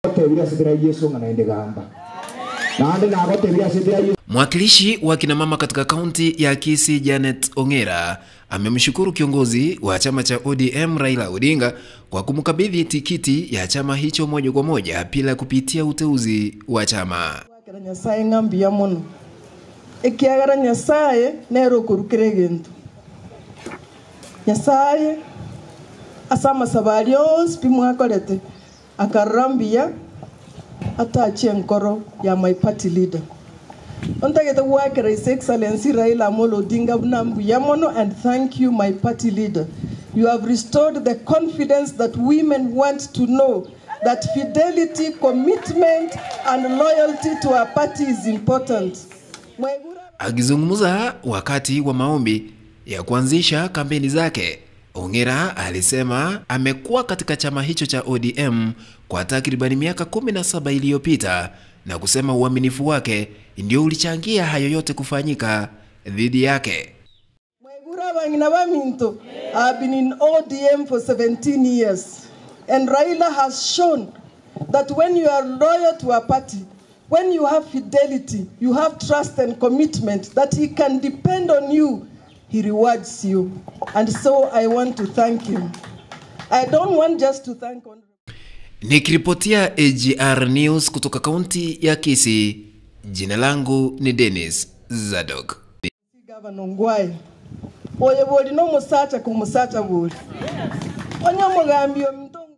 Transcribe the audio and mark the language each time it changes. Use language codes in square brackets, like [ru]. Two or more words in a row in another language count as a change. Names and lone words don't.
[sw] Mwakilishi wa kina mama katika kaunti ya Kisii Janet Ong'Era amemshukuru kiongozi wa chama cha ODM Raila Odinga kwa kumkabidhi tikiti ya chama hicho moja kwa moja bila kupitia uteuzi wa chama. [guz] Nyasaye ngambia muno ikiagara Nyasaye nero kurukire gintu Nyasaye asama sabalios pimwakolete akarambia atache nkoro ya [en] my party leader. [guz] Ontagete wakera [en] His Excellency [guz] Raila Odinga nambuya mono, [en] and thank you my party leader. You have restored the confidence that women want to know that fidelity, commitment and loyalty to our party is important. [sw] Akizungumza wakati wa maombi ya kuanzisha kampeni zake, Ong'Era alisema amekuwa katika chama hicho cha ODM kwa takriban miaka 17 iliyopita na kusema uaminifu wake ndio ulichangia hayo yote kufanyika dhidi yake. [en] I've been in ODM for 17 years, and Raila has shown that when you are loyal to a party, when you have fidelity, you have trust and commitment, that he can depend on you, he rewards you. And so I want to thank him. I don't want just to thank him. [sw] Nikiripotia Agr News kutoka kaunti ya Kisii, jina langu ni Dennis Zadok. [guz] Governor Ong'Era oye boli no musacha ku musacha boli onyo mugambio